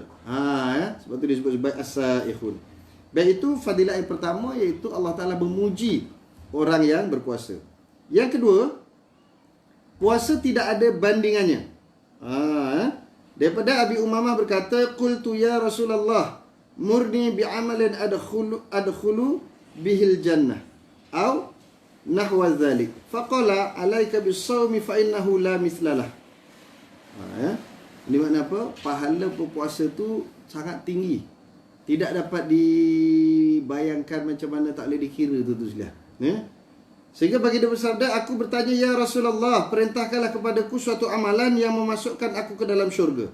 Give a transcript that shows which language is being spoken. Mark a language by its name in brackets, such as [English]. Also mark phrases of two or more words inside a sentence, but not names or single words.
[Malay] Sebab itu disebut sebagai as-saihun. Baik, itu fadilah yang pertama, iaitu Allah Ta'ala memuji orang yang berpuasa. Yang kedua, puasa tidak ada bandingannya. Daripada Abi Umamah berkata, [Arabic] قلت يا رسول الله مرني بعمل أدخل به الجنة أو نحو ذلك. فقال عليك بالصوم فإنه لا مثل له. [Malay] Ini makna apa? Pahala berpuasa tu sangat tinggi. Tidak dapat dibayangkan macam mana, tak boleh dikira tu sekalian. Sehingga bagi dia bersabda, aku bertanya, [Arabic] يا رسول الله, [Malay] perintahkanlah kepadaku suatu amalan yang memasukkan aku ke dalam syurga.